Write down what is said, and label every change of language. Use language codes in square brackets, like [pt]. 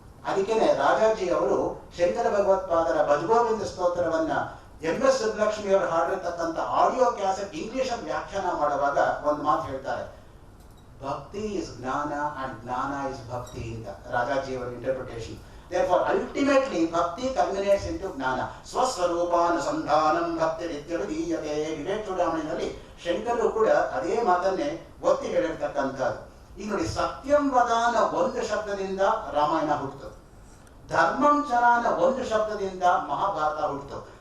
[kn] ಅದಕ್ಕೇನೆ ರಾಜಾಜಿ ಅವರು ಶಂಕರ ಭಗವತ್ಪಾದರ ಭಜಗೋವಿಂದ ಸ್ತೋತ್ರವನ್ನ MS ಸುಬ್ಬಲಕ್ಷ್ಮಿ ಅವರು ಹಾಡಿರ್ತಕ್ಕಂಥ ಆಡಿಯೋ ಕ್ಯಾಸೆಟ್ ಇಂಗ್ಲಿಷ್ ವ್ಯಾಖ್ಯಾನ ಮಾಡುವಾಗ ಒಂದು ಮಾತು ಹೇಳ್ತಾರೆ, [en] bhakti is jnana and jnana is bhakti [kn] ಅಂತ. ರಾಜಾಜಿ ಅವರ interpretation. [en] Therefore, ultimately, bhakti culminates into jnana. [sa] ಸ್ವಸ್ವರೂಪಾನುಸಂಧಾನಂ ಭಕ್ತಿ ನಿತ್ಯವಿಧೀಯತೆ. [kn] ವಿವೇಕ ಚೂಡಾಮಣಿನಲ್ಲಿ ಶಂಕರರು ಕೂಡ ಅದೇ ಮಾತನ್ನೇ ಒತ್ತಿ ಹೇಳಿರ್ತಕ್ಕಂಥದ್ದು. ಈಗ ನೋಡಿ, ಸತ್ಯಂ ವದಾನ ಒಂದು ಶಬ್ದದಿಂದ ರಾಮಾಯಣ ಹುಟ್ಟಿತು. ಧರ್ಮಂ ಚರಾನ ಒಂದು ಶಬ್ದದಿಂದ ಮಹಾಭಾರತ ಹುಟ್ಟಿತು.